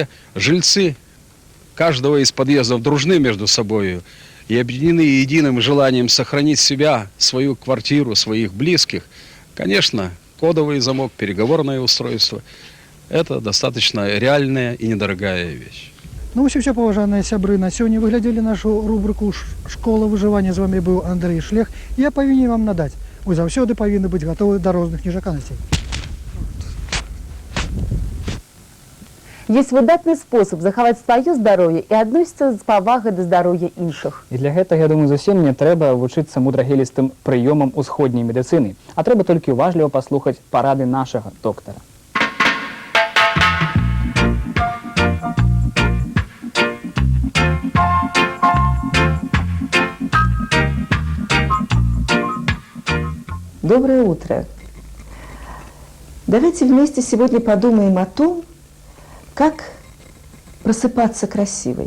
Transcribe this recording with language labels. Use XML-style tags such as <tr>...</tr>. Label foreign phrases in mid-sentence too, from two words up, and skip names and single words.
<ru>И если жильцы каждого из подъездов дружны между собой и объединены единым желанием сохранить себя, свою квартиру, своих близких, конечно, кодовый замок, переговорное устройство – это достаточно реальная и недорогая вещь. Ну, все,</ru> <be>поважаныя сябры, на сёння вы глядзелі нашу рубрику «Школа выжывання». З вами быў Андрей Шлех. Я павінен вам надаць. Вы заўсёды павінны быць гатовы да розных нежаканасцей. Есть выдатны спосаб захаваць сваё здароўе і адносіцца з павагай да здароўя іншых. І для гэтага, я думаю, зусім не трэба вучыцца мудрагелістым прыёмам усходняй медыцыны, а трэба толькі уважліва паслухаць парады нашага доктара.</be> <ru>Доброе утро. Давайте вместе сегодня подумаем о том, как просыпаться красивой.</ru>